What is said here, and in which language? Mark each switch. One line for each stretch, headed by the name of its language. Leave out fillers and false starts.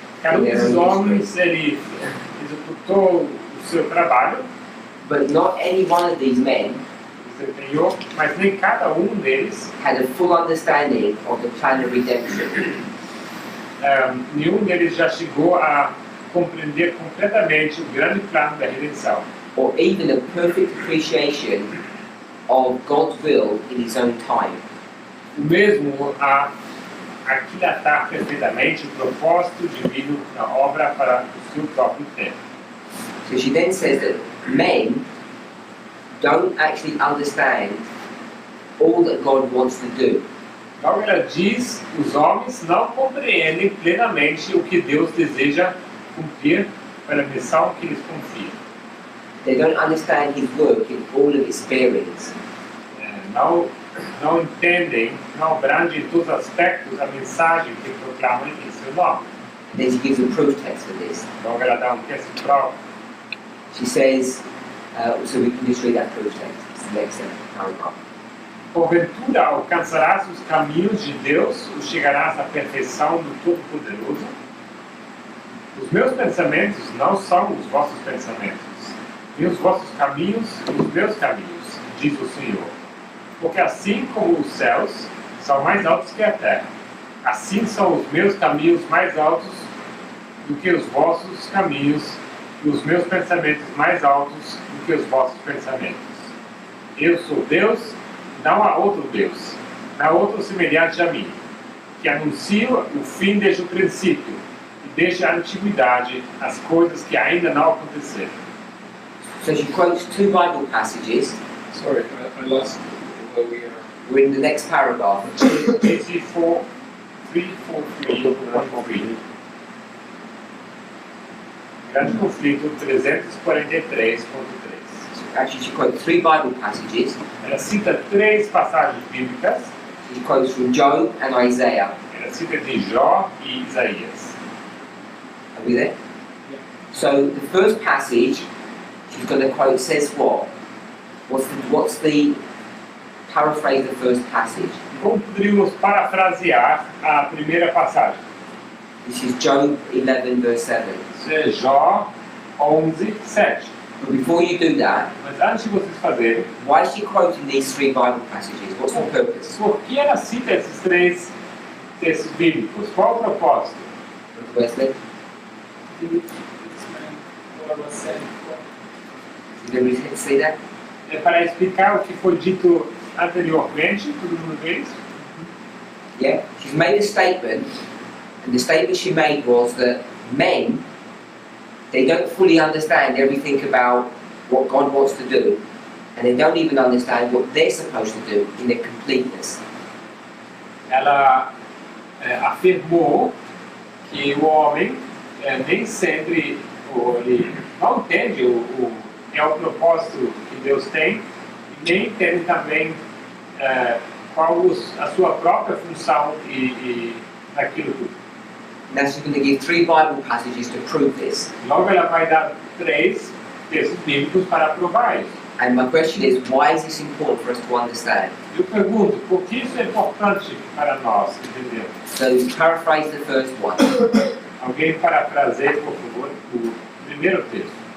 Portuguese: cada desses homens ele executou o seu trabalho,
English: But not any one of these men
Portuguese: desempenhou, mas nem cada deles,
English: had a full understanding of the plan of redemption.
Portuguese: Nenhum deles já chegou a compreender completamente o grande plano da redenção,
English: Or even a perfect appreciation of God's will in his own time.
Portuguese: o mesmo a aquilatar perfeitamente o propósito divino na obra para o seu próprio tempo.
English: So she then says that men don't actually understand all that God wants to do.
Portuguese: Então ela diz, os homens não compreendem plenamente o que Deus deseja cumprir pela missão que lhes confia.
English: They don't understand his work in all of its bearings.
Portuguese: Não entendem, não abrangem em todos os aspectos a mensagem que proclamam em seu nome.
English: And then she gives a proof text for this.
Portuguese: Então ela dá texto prova.
English: She says, so we can just read that proof text. It's the next paragraph.
Portuguese: Porventura alcançarás os caminhos de Deus, ou chegarás à perfeição do Todo-Poderoso? Os meus pensamentos não são os vossos pensamentos, e os vossos caminhos os meus caminhos, diz o Senhor. Porque assim como os céus são mais altos que a terra, assim são os meus caminhos mais altos do que os vossos caminhos, e os meus pensamentos mais altos do que os vossos pensamentos. Eu sou Deus, não há outro Deus, não há outro semelhante a mim, que anuncia o fim desde o princípio e desde a antiguidade as coisas que ainda não aconteceram.
English: So she quotes two Bible passages. Sorry, I lost where we are. We're in the next paragraph.
Portuguese: Esse 343. Grande conflito 343.3.
English: Actually, she quotes three Bible passages.
Portuguese: Ela cita 3 passagens bíblicas.
English: She quotes from Job and Isaiah.
Portuguese: Ela cita de Jó e Isaías.
English: Are we there? Yeah. So the first passage she's going to quote says what? What's the paraphrase the first passage?
Portuguese: Como poderíamos parafrasear a primeira passagem?
English: This is Job 11 verse 7.
Portuguese: Isso é Jó 11:7.
English: But before you do that,
Portuguese: Mas antes de vocês fazerem,
English: why is she quoting these three Bible passages? What's the purpose?
Portuguese: por que ela cita esses 3 textos bíblicos? Qual o propósito?
English: Wesley, Can you explain what I was saying before? did everybody see that?
Portuguese: É para explicar o que foi dito anteriormente, todo mundo vê isso?
English: Yeah? She's made a statement, and the statement she made was that men, they don't fully understand everything about what God wants to do, and they don't even understand what they're supposed to do in their completeness.
Portuguese: Ela afirmou que o homem nem sempre ele não entende o propósito que Deus tem, e nem entende também qual a sua própria função e naquilo tudo.
English: Now she's going to give three Bible passages to prove this.
Portuguese: Logo ela vai dar 3 textos bíblicos para provar isso.
English: And my question is, why is this important for us to understand?
Portuguese: Eu pergunto, por que isso é importante para nós entender?
English: So paraphrase the first one.
Portuguese: Alguém parafraseie, por favor, o primeiro texto.